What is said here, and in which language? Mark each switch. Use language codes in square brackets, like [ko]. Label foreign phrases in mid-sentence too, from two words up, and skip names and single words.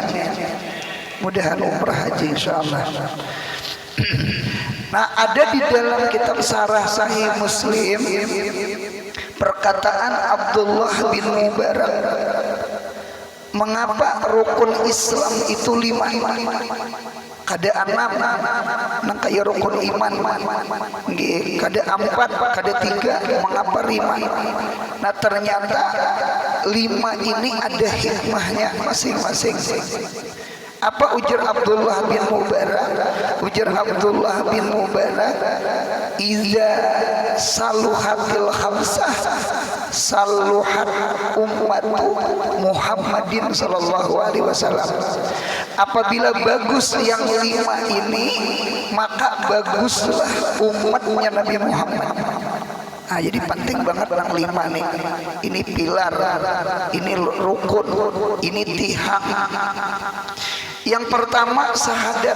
[bjn] Mudahan umrah haji insyaallah. Nah, ada di dalam kitab Syarah Sahih Muslim perkataan Abdullah bin Mubarak, mengapa rukun Islam itu 5? Kada 6 nang kaya rukun iman, nggih, kada 4, kada 3, mengapa 5? Nah, ternyata 5 ini ada hikmahnya masing-masing. Apa ujar Abdullah bin Mubarak? Ujar Abdullah bin Mubarak, [ar] "إذا صلحت الخمسة صلحت أمة محمد صلى الله عليه وسلم." [bjn] Apabila bagus yang 5 ini, maka baguslah umatnya Nabi Muhammad. Nah, jadi penting banget yang 5 nih. Ini pilar, ini rukun, ini tihang. Yang pertama syahadat.